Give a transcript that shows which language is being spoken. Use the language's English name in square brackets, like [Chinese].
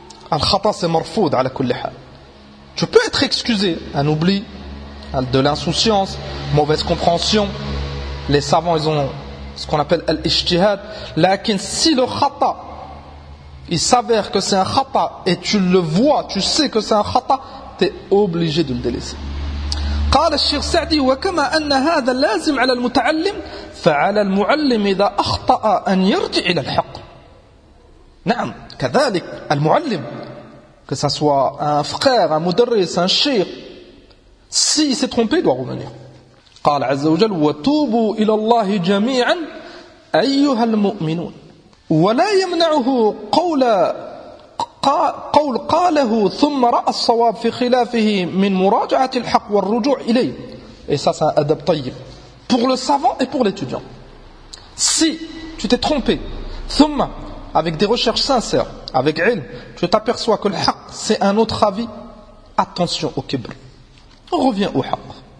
[French] Al-khata, c'est marfoud, [Arabic] ala kulli hal. [French] Tu peux être excusé, un oubli, de l'insouciance, mauvaise compréhension. Les savants, ils ont ce qu'on appelle al-ijtihad. Lakin, si le khata, il s'avère que c'est un khata, et tu le vois, tu sais que c'est un khata, t'es obligé de le délaisser. [Arabic] قال الشيخ سعدي وكما أن هذا لازم على المتعلم فعلى المعلم إذا أخطأ أن يرجع إلى الحق. نعم كذلك المعلم [French] que ça soit un frère, un mudarris, un shir, si il s'est trompé, il doit revenir. [Arabic] قال عز وجل وتوبوا إلى الله جميعا أيها المؤمنون ولا يمنعه قول قاله ثم رأى الصواب في خلافه من مراجعة الحق والرجوع إليه. [French] Et ça, c'est un adab tayyib pour le savant et pour l'étudiant. Si tu t'es trompé, ثم, avec des recherches sincères, avec ilm, tu t'aperçois que le haq, c'est un autre avis, attention au kibr. Reviens au haqq.